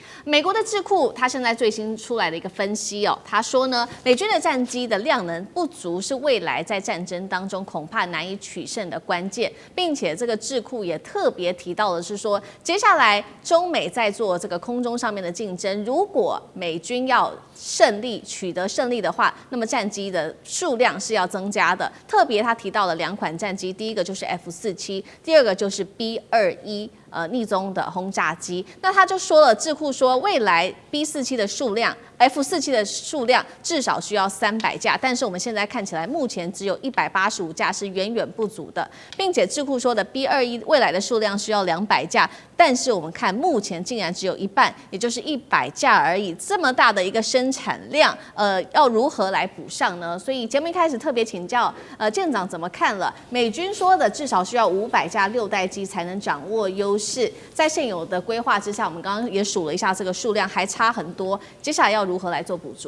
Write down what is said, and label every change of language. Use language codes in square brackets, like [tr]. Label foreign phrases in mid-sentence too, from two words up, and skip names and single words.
[zh] 美國的智庫它現在最新出來的一個分析哦，他說呢，美軍的戰機的量能不足是未來在戰爭當中恐怕難以取勝的關鍵，並且這個智庫也特別提到的是說，接下來中美在做這個空中上面的競爭，如果美軍要取得勝利的話，那麼戰機的數量是要增加的。特別他提到了2款戰機，第一個就是 F-47，第二個就是 B-21。逆蹤的轟炸機，那他就說了，智庫說未來 B-47 的數量 ，F-47的數量至少需要300架，但是我們現在看起來目前只有185架，是遠遠不足的，並且智庫說的 B-21未來的數量需要200架，但是我們看目前竟然只有一半，也就是100架而已，這麼大的一個生產量，要如何來補上呢？所以節目一開始特別請教艦長怎麼看了美軍說的至少需要500架6代機才能掌握優勢，在現有的規劃之下，我們剛剛也數了一下這個數量還差很多，接下來要如何來做補足？